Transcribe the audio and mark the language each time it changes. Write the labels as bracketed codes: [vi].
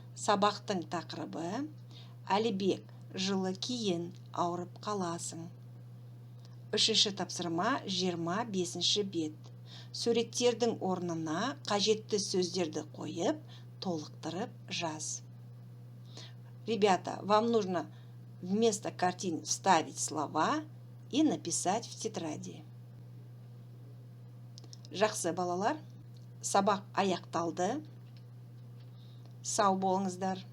[kk] Сабақтың тақырыбы Алибек, жылы кейін ауырып қаласың. Үшінші тапсырма 25-ші бет. Суреттердің орнына қажетті сөздерді қойып, толықтырып жаз. [ru] Ребята, вам нужно вместо картин вставить слова и написать в тетради. [kk] Жақсы балалар, сабақ аяқталды. Сау болыңыздар.